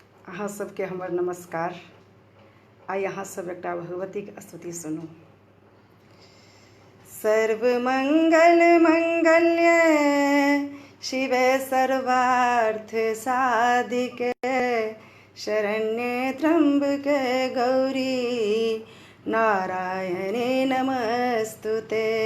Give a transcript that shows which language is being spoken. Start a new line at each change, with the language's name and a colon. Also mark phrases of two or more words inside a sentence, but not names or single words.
Maithili: अहाँ सबके हमर नमस्कार। आई अहाँ सब एकटा भगवती के स्तुति सुनू।
Sanskrit: सर्वमंगल मंगल्य शिवे सर्वार्थ साधिके शरण्ये त्र्यंबके गौरी नारायणे नमस्तुते।